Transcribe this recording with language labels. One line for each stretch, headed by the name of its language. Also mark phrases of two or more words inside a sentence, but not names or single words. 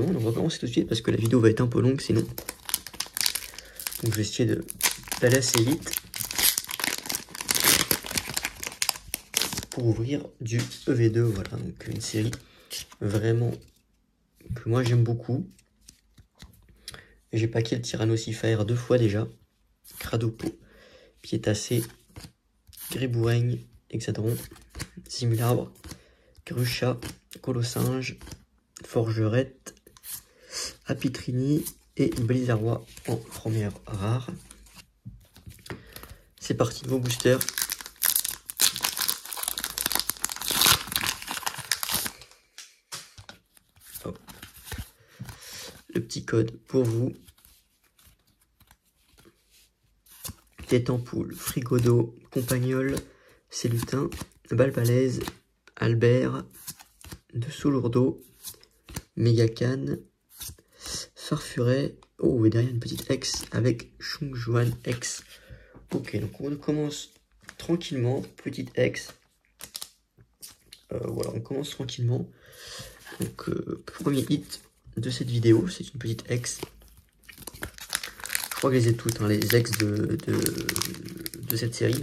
French: Donc on va commencer tout de suite parce que la vidéo va être un peu longue sinon. Donc je vais essayer d'aller assez vite pour ouvrir du EV2. Voilà, donc une série vraiment que moi j'aime beaucoup. J'ai packé le Tyrannosiphère 2 fois déjà. Cradopo, Piétacé, Griboureigne, Hexadron, Simulabre, Grucha, Colossinge, Forgerette, Apitrini et Blizzardois en première rare. C'est parti, nouveau booster. Hop. Le petit code pour vous. Tétampoule, Frigodo, Compagnol, Célutin, Balbalaise, Albert, de Soulourdeau, Mégacan, Farfuret. Oh, et derrière une petite X avec Chungjuan X. Ok, donc on commence tranquillement. Petite X. Voilà, on commence tranquillement. Donc, premier hit de cette vidéo, c'est une petite X. Je crois que je les ai toutes, hein, les X de cette série.